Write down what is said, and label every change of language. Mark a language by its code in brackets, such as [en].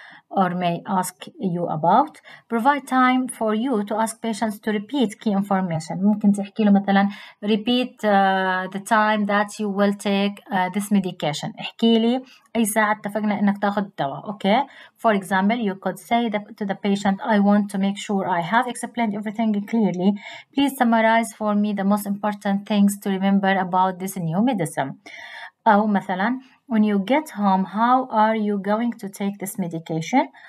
[en] or may ask you about. Provide time for you to ask patients to repeat key information. [ar] ممكن تحكي له مثلا [en] repeat the time that you will take this medication. [ar] احكي لي أي ساعة اتفقنا إنك تاخد الدواء. [en] Okay. For example, you could say to the patient, I want to make sure I have explained everything clearly. Please summarize for me the most important things to remember about this new medicine. [ar] أو مثلا, [en] when you get home, how are you going to take this medication?